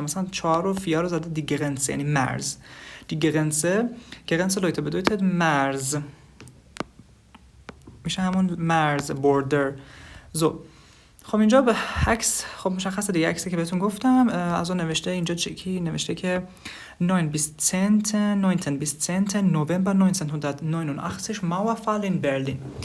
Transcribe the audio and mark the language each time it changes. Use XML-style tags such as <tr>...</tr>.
<fa>مثلا 4 و 4 رو زده die Grenze یعنی مرز.</fa> <de>die Grenze Leute bedeutet مرز.</de> <fa>میشه همون مرز border. خب اینجا به عکس خب مشخصه دیگه عکسی که بهتون گفتم از اون نوشته اینجا چکی نوشته که</fa> <de>9 bis 10</de> <fa>نوامبر 1989</fa> <de>Mauerfall in Berlin.</de>